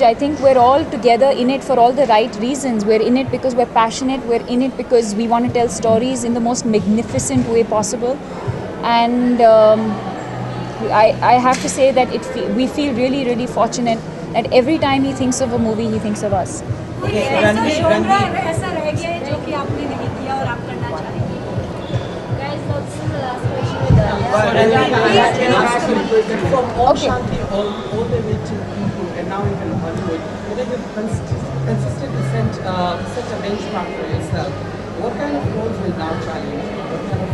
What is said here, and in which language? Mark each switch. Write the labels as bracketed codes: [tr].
[en] I think we're all together in it for all the right reasons. We're in it because we're passionate. We're in it because we want to tell stories in the most magnificent way possible. And I have to say that we feel really, really fortunate that every time he thinks of a movie, he thinks of us. [hi] कोई ऐसा genre ऐसा रह गया है जो कि आपने नहीं किया और आप करना चाहेंगे? [en] Guys, now this is the last question with From Om Okay. Shanti all the way to Piku and now even Hollywood, you've consistently set a benchmark for yourself. What kind of roles will now challenge you? What kind of